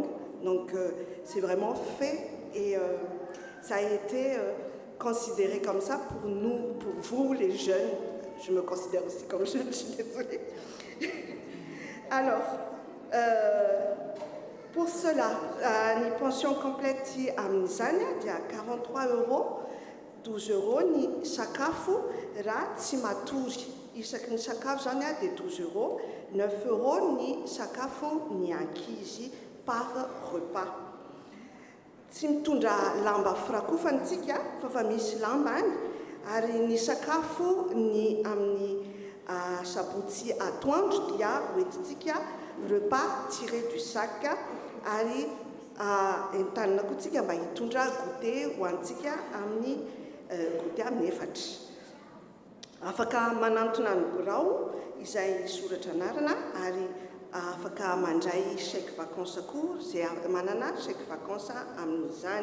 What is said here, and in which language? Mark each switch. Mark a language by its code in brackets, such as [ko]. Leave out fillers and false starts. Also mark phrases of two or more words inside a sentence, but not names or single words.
[fr] Donc, c'est vraiment fait et ça a été considéré comme ça pour nous, pour vous les jeunes. Je me considère aussi comme jeune, je suis désolée. Alors, pour cela, une pension complète à Mizania, il y a 43 €, 12 €, [mg] ni sakafu, ra tsimaturi. Isaky ny sakafo zany a dia 12 €, 9 € ny sakafo ny ankizy [fr] par repas. [mg] Tsy mitondra lamba firakofanatsika fa misy lamba any ary ny sakafo ny amin'ny sabotsy atoandro dia hoentintsika [fr] repas tiré du sac [mg] ary entanina koa tsika mba hitondra goûter ho antsika amin'ny goûter amin'ny efatra. Afaka manantona ny birao izay soratra anarana ary afaka mandray [fr] chèque vacances [mg] koa izay manana [fr] chèque vacances [mg] amin'izany.